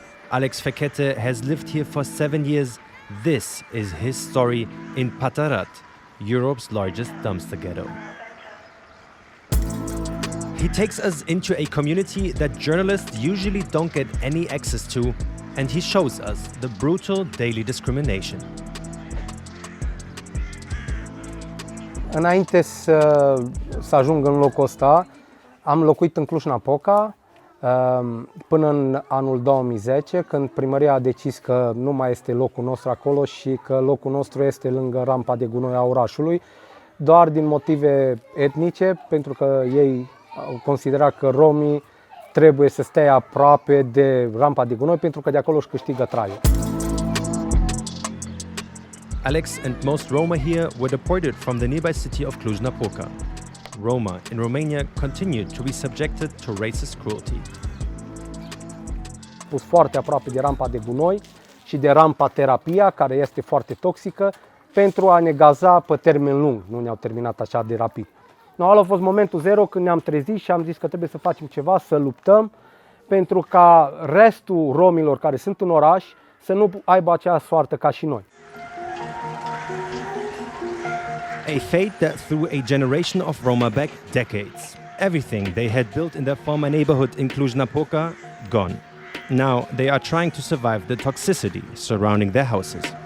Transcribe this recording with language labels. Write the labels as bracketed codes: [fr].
[en] Alex Fekete has lived here for 7 years. This is his story in Pata Rât, Europe's largest dumpster ghetto. He takes us into a community that journalists usually don't get any access to, and he shows us the brutal daily discrimination. [ro] Înainte să ajung în locul ăsta, am locuit în Cluj-Napoca până în anul 2010, când primăria a decis că nu mai este locul nostru acolo și că locul nostru este lângă rampa de gunoi a orașului, doar din motive etnice, pentru că ei au considerat că romii trebuie să stea aproape de rampa de gunoi pentru că de acolo își câștigă traiul. [en] Alex and most Roma here were deported from the nearby city of Cluj-Napoca. Roma in Romania continued to be subjected to racist cruelty. [ro] Pus foarte aproape de rampa de gunoi și de rampa terapia, care este foarte toxică, pentru a ne gaza pe termen lung. Nu ne-au terminat așa de rapid. Ăla a fost momentul zero când ne-am trezit și am zis că trebuie să facem ceva, să luptăm, pentru ca restul romilor care sunt în oraș să nu aibă aceeași soartă ca și noi. [en] A fate that threw a generation of Roma back decades. Everything they had built in their former neighborhood in Cluj-Napoca, gone. Now they are trying to survive the toxicity surrounding their houses.